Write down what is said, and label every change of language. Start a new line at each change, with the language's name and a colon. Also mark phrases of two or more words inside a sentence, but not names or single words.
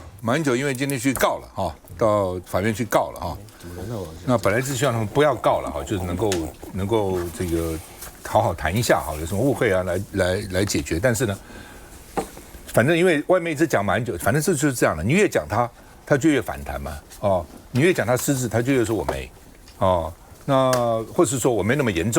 Chinese: 馬英九因為今天去告了哈，到法院去告了哈。那本來是希望他們不要告了哈，就是能夠這個好好談一下哈，有什麼誤會啊來解決。但是呢，反正因為外面一直講馬英九，反正這就是這樣的，你越講他就越反彈嘛。哦，你越講他失智，他就越說我沒。哦，那或是說我沒那麼嚴重。